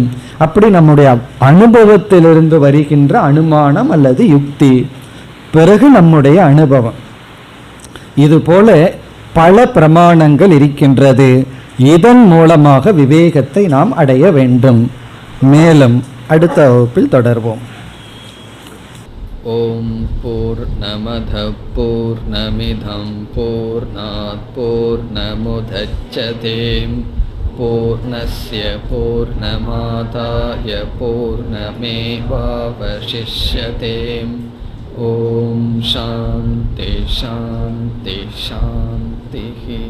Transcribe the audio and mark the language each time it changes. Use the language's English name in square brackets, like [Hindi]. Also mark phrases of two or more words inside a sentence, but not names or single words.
[Tamil] அப்படி நம்முடைய அனுபவத்திலிருந்து வருகின்ற அனுமானம் அல்லது யுக்தி, பிறகு நம்முடைய அனுபவம். இது போல பல பிரமாணங்கள் இருக்கின்றது. இதன் மூலமாக விவேகத்தை நாம் அடைய வேண்டும். மேலும் அடுத்த வகுப்பில் தொடர்வோம். [Sanskrit] ओम् पूर्णमद पूर्णमिदं पूर्णात् पूर्णमुदच्यते पूर्णस्य पूर्णमादाय पूर्णमेवावशिष्यते. ओम् शान्ति शान्ति शान्ति.